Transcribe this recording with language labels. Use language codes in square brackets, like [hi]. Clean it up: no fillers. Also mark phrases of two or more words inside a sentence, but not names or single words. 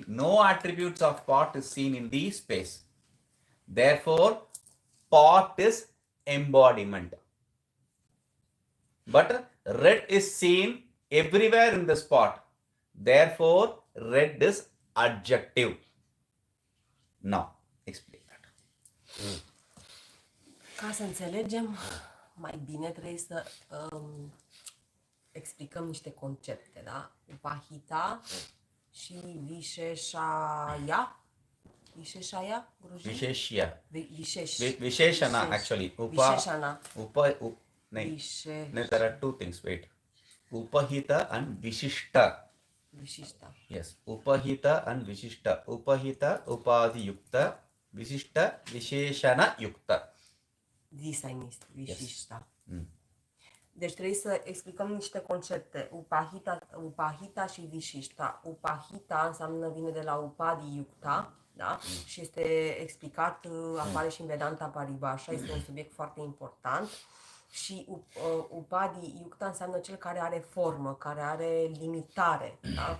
[en] No attributes of pot is seen in the space. Therefore, pot is embodiment. But red is seen everywhere in the spot. Therefore, red is adjective. Now, explain that. [ro] Ca să înțelegem mai bine, trebuie să explicăm niște concepte, da? Upahita și Visheshaya. [en] Visheshaya, Guruji? Visheshya. Vishesh. Visheshana actually. Visheshana. There are two things. Wait. Upahita and Vishishta. Vishishta. Yes. Upahita and Vishishta. Upahita, [sa] Upadhi Yukta. Vishishta, Visheshana Yukta. [en] This I missed. Vishishta. Yes. [ro] Deci trebuie să explicăm niște concepte. Upahita și Vishishta. Upahita înseamnă, vine de la [sa] Upadhi Yukta, [ro] da? Și este explicat, apare și în Vedanta Paribhasha, este un subiect foarte important. Și [sa] Upadhi Yukta [ro] înseamnă cel care are formă, care are limitare, da?